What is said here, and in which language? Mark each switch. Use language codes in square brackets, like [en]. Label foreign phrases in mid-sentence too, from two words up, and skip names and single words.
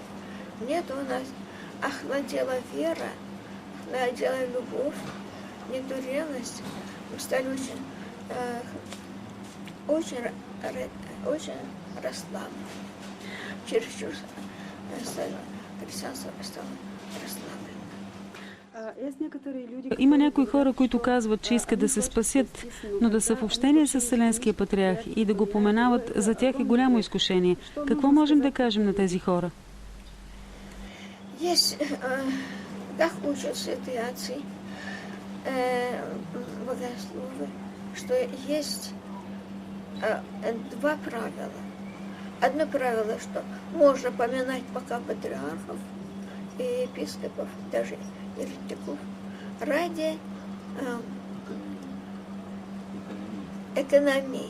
[ru] Нет у нас охладела вера, охладела любовь, нету ревности. Мы стали очень расслаблены. Чересчур християнство стало расслаблено. [bg] Има някои хора, които казват, че искат да се спасят, но да са в общение с Вселенския патриарх и да го поменават, за тях е голямо изкушение. Какво можем да кажем на тези хора? [ru] Есть, как учат святые отцы, богословы, что есть два правила. Одно правило, что можно поминать пока патриархов и епископов, даже еретиков, ради экономии.